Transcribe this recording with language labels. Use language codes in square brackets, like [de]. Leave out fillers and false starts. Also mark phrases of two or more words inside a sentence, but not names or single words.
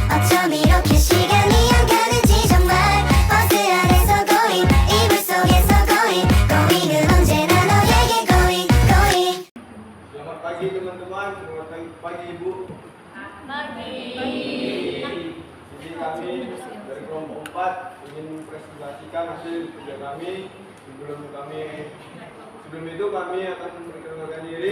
[ko] 어쩜 이렇게 시간이 안 가는지 정말 버스 안에서 고잉 이불 속에서 고잉 고잉은 언제나 너에게 [en] going going. [id] Selamat pagi teman-teman, selamat pagi Ibu. Pagi. Jadi kami dari kelompok 4 ingin mempresentasikan hasil kerja kami. Sebelum itu kami akan memperkenalkan diri.